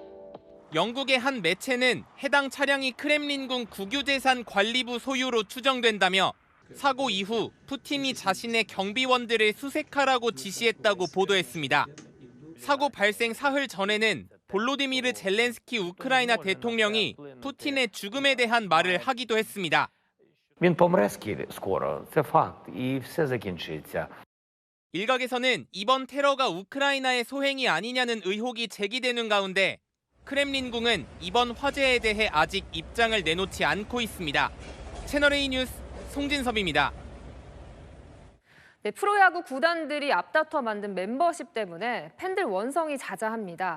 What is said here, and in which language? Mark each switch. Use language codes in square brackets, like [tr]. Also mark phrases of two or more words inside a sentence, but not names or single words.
[ko] 영국의 한 매체는 해당 차량이 크렘린궁 국유재산 관리부 소유로 추정된다며 사고 이후 푸틴이 자신의 경비원들을 수색하라고 지시했다고 보도했습니다. 사고 발생 사흘 전에는 볼로디미르 젤렌스키 우크라이나 대통령이 푸틴의 죽음에 대한 말을 하기도 했습니다. [uk] Він помре скоро, це факт, і все закінчиться. [ko] 일각에서는 이번 테러가 우크라이나의 소행이 아니냐는 의혹이 제기되는 가운데 크렘린궁은 이번 화재에 대해 아직 입장을 내놓지 않고 있습니다. 채널A 뉴스 송진섭입니다. 네, 프로야구 구단들이 앞다퉈 만든 멤버십 때문에 팬들 원성이 자자합니다.